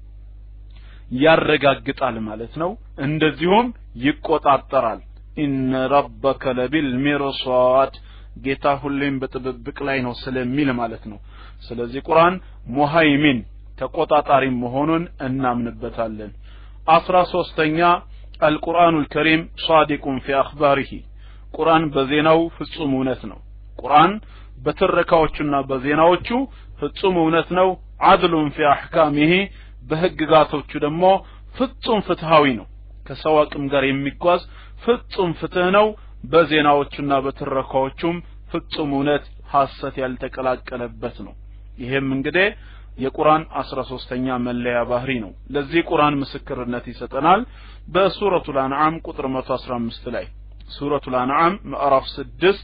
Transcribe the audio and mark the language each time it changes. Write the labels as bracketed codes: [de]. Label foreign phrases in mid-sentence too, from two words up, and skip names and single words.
[am] ያረጋግጣል ማለት ነው እንደዚሁም ይቆጣጠራል [ar] إن ربك لبالمرصاد [am] ጌታ ሁሌም በጥብቅ ላይ ነው ስለሚል ማለት ነው ስለዚህ ቁርአን ሙሃይሚን ተቆጣጣሪ መሆኑን እናምንበታለን 13ኛ [ar] القرآن الكريم صادق في أخباره [am] ቁርአን በዜናው ፍጹም እውነት ነው ቁርአን በተረካዎቹና በዜናዎቹ ፍጹም እውነት ነው [ar] عدل في أحكامه [am] በህግጋቶቹ ደግሞ ፍጹም ፍትሃዊ ነው ከሰው አቅም ጋር የሚጓዝ ፍጹም ፍትህ ነው በዜናዎቹና በተረካዎቹም ፍጹም እውነት ሐሰት ያልተቀላቀለበት ነው ይሄም እንግዲህ የቁርአን 13ኛ መለያ ባህሪ ነው ለዚህ ቁርአን ምስክርነት ይሰጠናል በሱረቱል አንዓም ቁጥር 115 ላይ ሱረቱል አንዓም ምዕራፍ 6